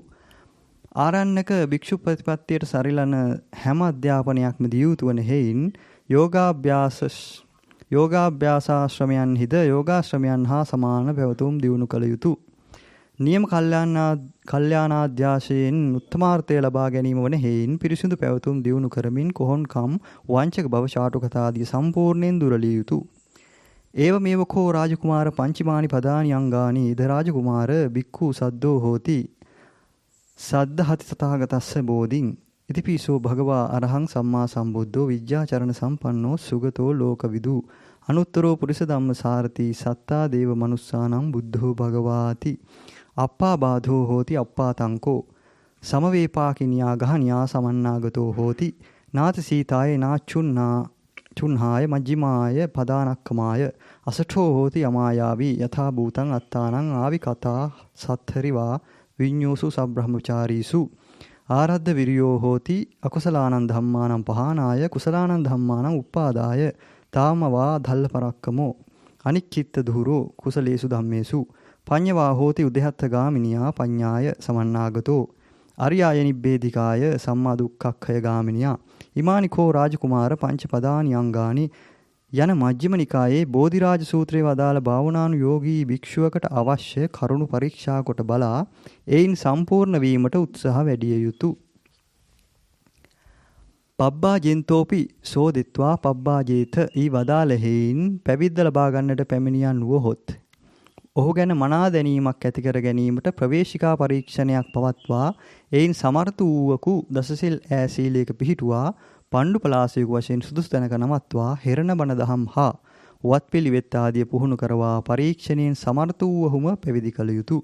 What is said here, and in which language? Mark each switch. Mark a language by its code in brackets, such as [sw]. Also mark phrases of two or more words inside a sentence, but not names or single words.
[si] ආරණ්‍යක භික්ෂු ප්‍රතිපත්තියට සරිලන හැම අධ්‍යාපනයක්ම දිය යුතු වන හේයින් යෝගාභ්‍යාසාශ්‍රමයන්හිද යෝගාශ්‍රමයන් හා සමාන පැවතුම් දියුණු කළ යුතුය. නියම කල්යාණාධ්‍යාශයෙන් උත්තමාර්ථය ලබා ගැනීම වන හේයින් පිරිසිදු පැවතුම් දියුණු කරමින් කොහොන්කම් වංචක බව චාටුකතාදී සම්පූර්ණයෙන් දුරලිය යුතුය. [pi] ඒව මේවකෝ රාජකුමාර පංචමානි පදානි අංගානි ඉද රාජකුමාර බික්ඛු සද්දෝ හෝති සද්ධහති තථාගතස්ස බෝධින් ඉතිපිසෝ භගවා අරහං සම්මා සම්බුද්ධෝ විජ්ජාචරණ සම්පන්නෝ සුගතෝ ලෝකවිදු අනුත්තරෝ පුරිස ධම්ම සාරති සත්තා දේව මනුස්සානම් බුද්ධෝ භගවාති අප්පා බාධෝ හෝති අප්පාතංකෝ සමවේපාකිනියා ගහනියා සමන්නාගතෝ හෝති නාති සීතාය නාචුන්හාය මජ්ජිමාය පදානක්කමාය අසඨෝ හෝති යමායාවි යථා භූතං අත්තානං ආවි කතා සත්තරිවා විඤ්ඤෝසු සබ්‍රහ්මචාරීසු ආරද්ධ විරියෝ හෝති අකුසලානං ධම්මානං පහනාය කුසලානං ධම්මානං උප්පාදාය තාමවා ධල්ල පරක්කමෝ අනික්කිත්ත දුහුරෝ කුසලේසු ධම්මේසු පඤ්ඤවා හෝති උදෙහත්ත ගාමිනියා පඤ්ඤාය සමන්නාගතෝ අරියාය නිබ්බේධිකාය සම්මා දුක්ඛක්ඛය ගාමිනියා ඉමානිකෝ රාජකුමාර පංචපදානි අංගානි [si] යන මජ්ක්‍ධිම නිකායේ බෝධිරාජ සූත්‍රයේ වදාළ භාවනානුයෝගී භික්ෂුවකට අවශ්‍ය කරුණු පරීක්ෂා කොට බලා එයින් සම්පූර්ණ වීමට උත්සාහ වැඩිය යුතුය. [pi] පබ්බා ජෙන්තෝපි සෝදිත්වා පබ්බා ජේත [si] ඊ වදාළ හේයින් පැවිද්ද ලබා ගන්නට පැමිණියන් වූහොත් ඔහු ගැන මනා දැනීමක් ඇති කර ගැනීමට ප්‍රවේශිකා පරීක්ෂණයක් පවත්වා එයින් සමර්ථ වූවකු දසසිල් ඈ සීලයක පිහිටුවා පණ්ඩු පලාසයක වශයෙන් සුදුසු තැනක නමත්වා හෙරණ බණ දහම් හා වත්පිළිවෙත් ආදිය පුහුණු කරවා පරීක්ෂණයෙන් සමර්ථ වූවහුම පැවිදි කළ යුතුය.